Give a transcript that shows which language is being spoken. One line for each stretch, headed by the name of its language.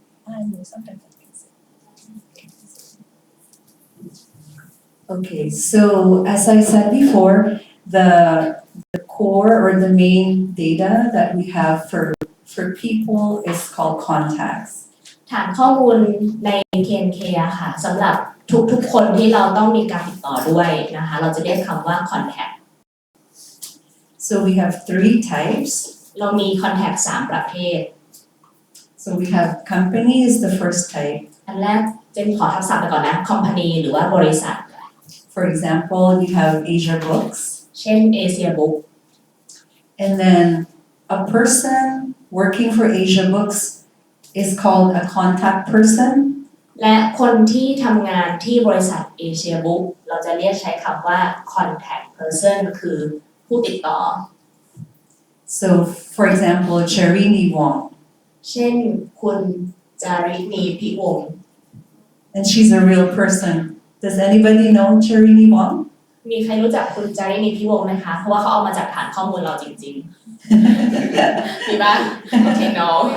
English: I know sometimes I think so. Okay, so as I said before, the core or the main data that we have for people is called contacts.
Thai: ฐานข้อมูลใน KNK อะค่ะสำหรับทุกๆคนที่เราต้องมีการติดต่อด้วยนะคะเราจะเรียกคำว่า contact
English: So we have 3 types.
Thai: เรามี contact 3 ประเภท
English: So we have company is the first type.
Thai: อันแรกเจนขอทับศัพท์ไปก่อนนะ company หรือว่าบริษัท
English: For example, you have Asia Books.
Thai: เช่น Asia Book
English: And then a person working for Asia Books is called a contact person.
Thai: และคนที่ทำงานที่บริษัท Asia Book เราจะเรียกใช้คำว่า contact person คือผู้ติดต่อ
English: So for example, Charini Wong.
Thai: เช่นคุณจารินีพิวงศ์
English: And she's a real person. Does anybody know Charini Wong?
Thai: มีใครรู้จักคุณจารินีพิวงศ์ไหมคะเพราะว่าเขาเอามาจากฐานข้อมูลเราจริงๆ มีบ้างโอเค no